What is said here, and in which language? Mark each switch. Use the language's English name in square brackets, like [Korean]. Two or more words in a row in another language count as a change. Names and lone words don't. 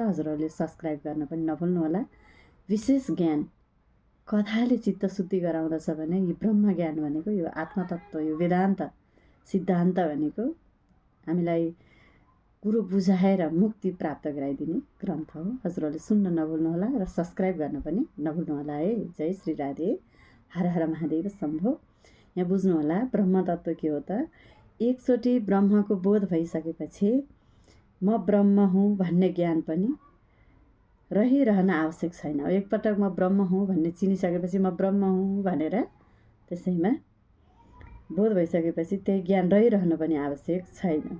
[Nepali] हजुरहरूले सब्सक्राइब गर्न पनि नभुल्नुहोला। विशेष ज्ञान कथाले चित्तशुद्धि गराउँदछ भने यो ब्रह्म ज्ञान भनेको, यो आत्मतत्त्व, यो वेदान्त सिद्धान्त भनेको हामीलाई कुरो बुझाएर मुक्ति प्राप्त गराइदिने ग्रन्थ हो। हजुरहरूले सुन्न नभुल्नुहोला र सब्सक्राइब गर्न पनि नभुल्नुहोला है। जय श्री राधे, हर हर महादेव शम्भो। यहाँ बुझ्नुहोला ब्रह्म तत्त्व के हो त? एकचोटि ब्रह्मको बोध भइसकेपछि म ब्रह्म हुँ भन्ने ज्ञान पनि रहिरहन आवश्यक छैन। एकपटक म ब्रह्म हुँ भन्ने चिनिसकेपछि म ब्रह्म हुँ भनेर त्यसैमा बोध भइसकेपछि त्यही ज्ञान रहिरहन पनि आवश्यक छैन।